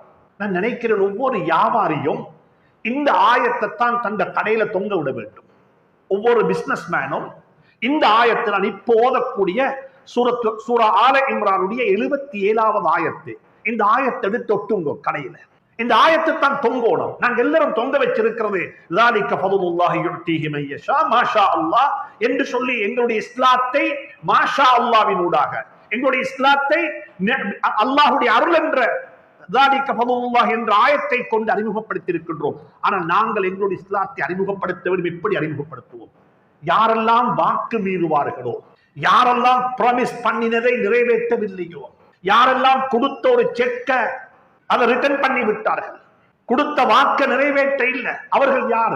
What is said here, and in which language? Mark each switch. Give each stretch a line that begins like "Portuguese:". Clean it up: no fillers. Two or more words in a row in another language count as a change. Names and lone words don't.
Tamil: நான் நினைக்கிறேன் ஒவ்வொரு வியாபாரியும் இந்த ஆயத்தை தான் தந்த கடையில தொங்க விட வேண்டும். ஒவ்வொரு
English: business man
Tamil: இந்த ஆயத்தில் நான் இப்போ ஓதக்கூடிய சூரா ஆல இம்ரானுடைய 77வது ஆயத்து, இந்த ஆயத்தை எடுத்து ஒட்டுங்க கடையில. இந்த ஆயத்தை தான் தொங்கோடும். நாங்க எல்லாரும் தொங்க வச்சிருக்கிறது
Arabic: ذَلِكَ فَضْلُ اللَّهِ يُؤْتِيهِ مَن يَشَاءُ مَا شَاءَ اللَّهُ
Tamil: என்று சொல்லி எங்களுடைய இஸ்லாத்தை
Arabic: ما شاء الله
Tamil: ஊடாக, எங்களுடைய இஸ்லாத்தை அல்லாஹ்வுடைய அருள் என்ற
Arabic: ذَلِكَ فَضْلُ اللَّهِ
Tamil: என்ற ஆயத்தை கொண்டு அறிமுகப்படுத்தி இருக்கின்றோம். ஆனால் நாங்கள் எங்களுடைய இஸ்லாத்தை அறிமுகப்படுத்த வேண்டும். எப்படி அறிமுகப்படுத்துவோம்? யாரெல்லாம் வாக்கு மீறுவார்களோ, யாரெல்லாம் ப்ராமிஸ் பண்ணினதை நிறைவேற்றவில்லையோ, யாரெல்லாம் கொடுத்த ஒரு செக்க அதை ரிட்டர்ன் பண்ணி விட்டார்கள், கொடுத்த வாக்க நிறைவேற்ற இல்லை, அவர்கள் யாரு?